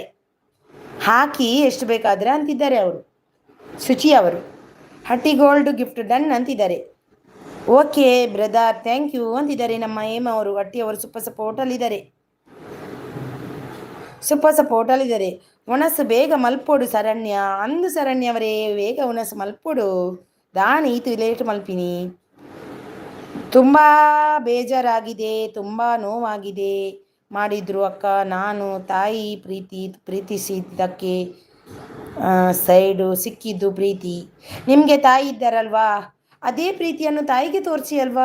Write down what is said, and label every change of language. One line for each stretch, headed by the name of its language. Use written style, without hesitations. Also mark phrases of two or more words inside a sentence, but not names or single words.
Kannada: ಹಾಕಿ ಎಷ್ಟು ಬೇಕಾದ್ರೆ ಅಂತಿದ್ದಾರೆ ಅವರು. ಶುಚಿ ಅವರು ಹಟ್ಟಿ
English: gold gift done
Kannada: ಅಂತಿದ್ದಾರೆ.
English: okay brother thank you
Kannada: ಅಂತಿದ್ದಾರೆ. ನಮ್ಮ ಹೇಮ ಅವರು ಹಟ್ಟಿ ಅವರು
English: super support
Kannada: ಅಲ್ಲಿದ್ದಾರೆ.
Tulu: ಒಣಸು ಬೇಗ ಮಲ್ಪೋಡು ಶರಣ್ಯ ಅಂದು ಶರಣ್ಯವರೇ, ಬೇಗ ಒಣಸು ಮಲ್ಪೋಡು ದಾಣಿ ಈತು ಲೇಟ್ ಮಲ್ಪಿನಿ.
Kannada: ತುಂಬ ಬೇಜಾರಾಗಿದೆ, ತುಂಬ ನೋವಾಗಿದೆ ಮಾಡಿದ್ರು ಅಕ್ಕ. ನಾನು ತಾಯಿ ಪ್ರೀತಿಸಿದ್ದಕ್ಕೆ ಸೈಡು ಸಿಕ್ಕಿದ್ದು ಪ್ರೀತಿ. ನಿಮಗೆ ತಾಯಿ ಇದ್ದಾರಲ್ವಾ, ಅದೇ ಪ್ರೀತಿಯನ್ನು ತಾಯಿಗೆ ತೋರಿಸಿ ಅಲ್ವಾ.